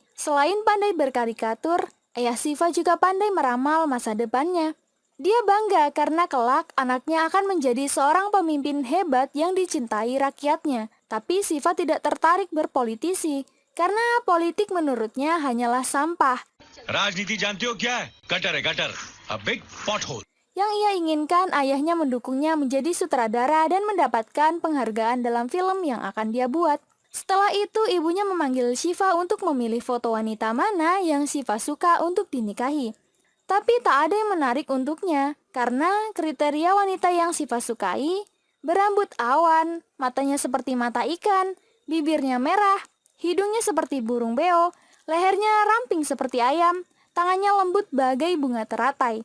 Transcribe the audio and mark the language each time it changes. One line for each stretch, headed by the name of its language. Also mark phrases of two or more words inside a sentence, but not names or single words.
Indonesian: Selain pandai berkarikatur, ayah Shiva juga pandai meramal masa depannya. Dia bangga karena kelak anaknya akan menjadi seorang pemimpin hebat yang dicintai rakyatnya. Tapi Shiva tidak tertarik berpolitisi, karena politik menurutnya hanyalah sampah.
Hindi: राजनीति जानते हो क्या है? गटर है गटर,
English: a big pothole.
Indonesian: Yang ia inginkan ayahnya mendukungnya menjadi sutradara dan mendapatkan penghargaan dalam film yang akan dia buat. Setelah itu ibunya memanggil Shiva untuk memilih foto wanita mana yang Shiva suka untuk dinikahi. Tapi tak ada yang menarik untuknya, karena kriteria wanita yang Shiva sukai berambut awan, matanya seperti mata ikan, bibirnya merah, hidungnya seperti burung beo, lehernya ramping seperti ayam, tangannya lembut bagai bunga teratai.